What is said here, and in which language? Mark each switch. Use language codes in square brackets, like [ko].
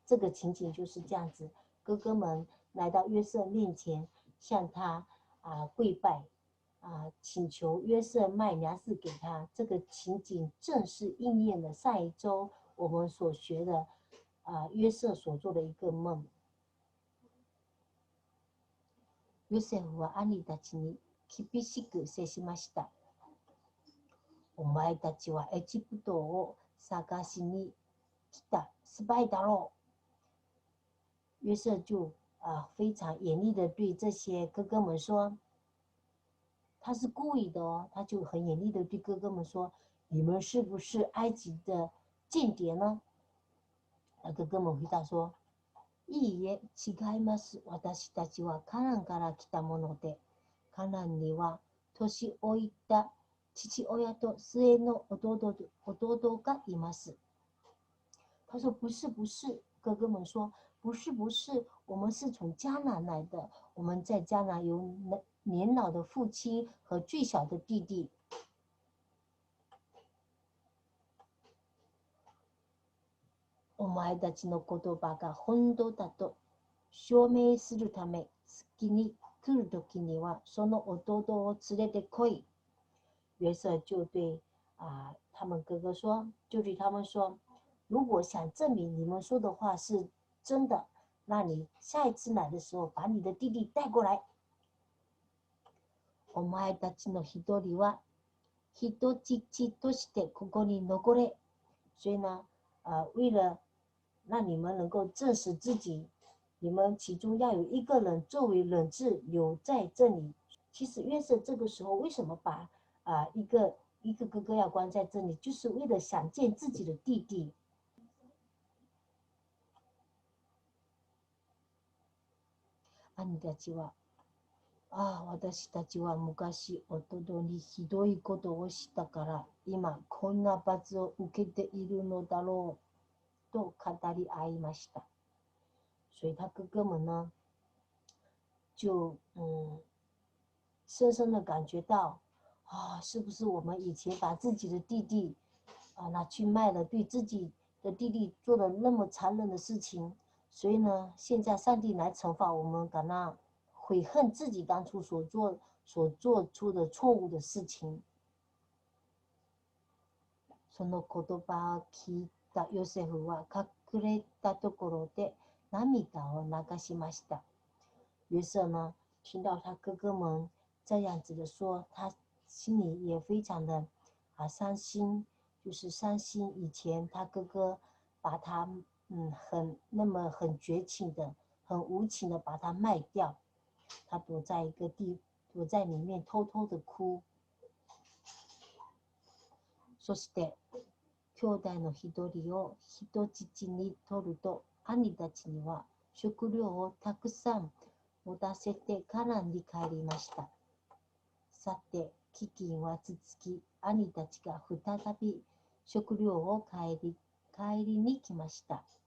[zh] 这个情景就是这样子，哥哥们来到约瑟面前，向他跪拜，请求约瑟卖粮食给他。这个情景正是应验了上一周我们所学的约瑟所做的一个梦。 [ja] ヨセフは兄たちに厳しく接しました。お前たちはエジプトを探しに来たスパイだろう。 [zh] 约瑟就非常严厉的对这些哥哥们说，他是故意的哦，他就很严厉的对哥哥们说，你们是不是埃及的间谍呢？那哥哥们回答说， [ja] いいえ、違います。私たちはカナンから来たもので、カナンには年老いた父親と末の弟がいます。 [zh] 他说不是不是，哥哥们说不是不是，我们是从迦南来的，我们在迦南有年老的父亲和最小的弟弟。 [ja] お前たちの言葉が本当だと証明するため、月に来るときにはその弟を連れてこい。 [zh] 约瑟就对他们哥哥说，就对他们说，如果想证明你们说的话是真的，那你下一次来的时候把你的弟弟带过来。 [ja] お前たちの一人は人質としてここに残れ。 [zh] 所以呢，为了让你们能够证实自己，你们其中要有一个人作为人质留在这里。其实约瑟这个时候为什么把一个哥哥要关在这里，就是为了想见自己的弟弟。 [ja] 兄たちは、私たちは昔弟にひどいことをしたから、今こんな罰を受けているのだろうと語り合いました。 [zh] 所以他哥哥们呢，就深深的感觉到，是不是我们以前把自己的弟弟拿去卖了，对自己的弟弟做了那么残忍的事情，所以呢，现在上帝来惩罚我们，感到悔恨自己当初所做出的错误的事情。 [ja] その言葉を聞いたヨセフは隠れたところで涙を流しました。 [zh] 约瑟呢，听到他哥哥们这样子的说，他心里也非常的伤心，就是伤心以前他哥哥把他很绝情的、很无情的把他卖掉，他躲在里面偷偷的哭。 [ja] そして兄弟の一人を人質に取ると、兄たちには食料をたくさん持たせてカナンに帰りました。さて、飢饉は続き、兄たちが再び食料を帰りに来ました。